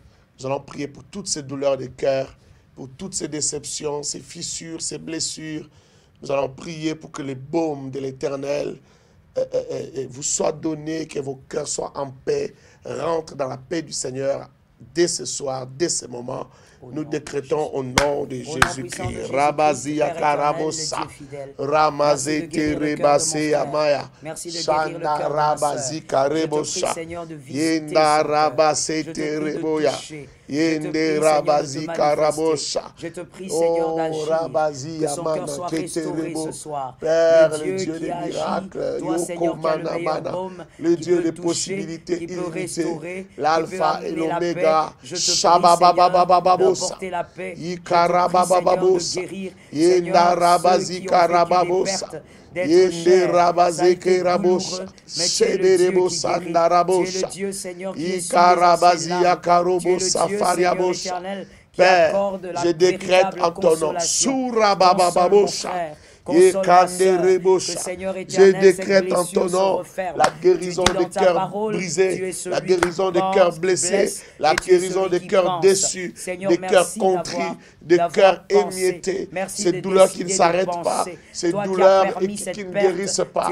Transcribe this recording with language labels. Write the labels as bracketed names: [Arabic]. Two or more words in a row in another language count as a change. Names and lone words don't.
[French] Nous allons prier pour toutes ces douleurs de cœur, pour toutes ces déceptions, ces fissures, ces blessures. Nous allons prier pour que les baumes de l'Éternel vous soient donnés, que vos cœurs soient en paix, rentrent dans la paix du Seigneur dès ce soir, dès ce moment. Nous décrétons au nom de Jésus-Christ. Rabazia Karabosa, Ramazete Rebase Amaya, Shanda Rabazi Karebosa, Yenda Rabasete Reboya, Yende Rabazi Karabosa. Je te prie, Seigneur d'agir, que son cœur soit restauré ce soir. Père, le Dieu des miracles, le Dieu des possibilités illimitées, l'alpha et l'oméga, Shababababababo. Porter la paix, de guérir, Yendarabazi Karababosa, Yendarabazi Karabosa, Sederebosa Narabosa, Ikarabazi Akarobosa Fariabosa. Père, je décrète en ton nom, Surabababosa. Je décrète en ton nom la guérison des cœurs brisés, la guérison des cœurs blessés, la guérison des cœurs déçus, des cœurs contrits, des cœurs émiettés, ces douleurs qui ne s'arrêtent pas, ces douleurs qui ne guérissent pas.